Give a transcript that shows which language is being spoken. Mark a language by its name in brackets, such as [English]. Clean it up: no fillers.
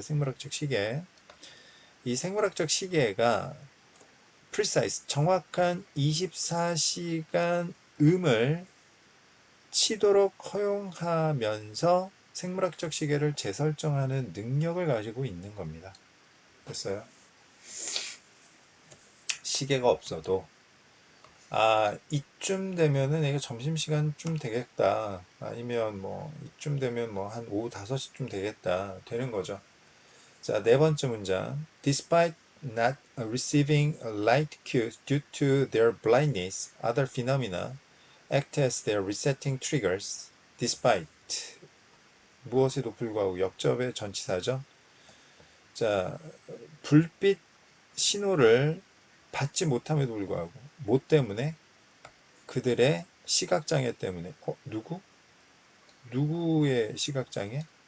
[Korean] 생물학적 시계. 이 생물학적 시계가 precise, 정확한 24시간 음을 치도록 허용하면서 생물학적 시계를 재설정하는 능력을 가지고 있는 겁니다. 됐어요? 시계가 없어도 이쯤 되면은 이게 점심시간쯤 되겠다. 아니면 뭐 이쯤 되면 뭐 한 오후 5시쯤 되겠다. 되는 거죠. 자, 네 번째 문장. [English] Despite not receiving light cues due to their blindness, other phenomena act as their resetting triggers. [Korean] Despite 무엇에도 불구하고 역접의 전치사죠. 자, 불빛 신호를 받지 못함에도 불구하고 뭐 때문에? 그들의 시각장애 때문에. 누구의 시각장애?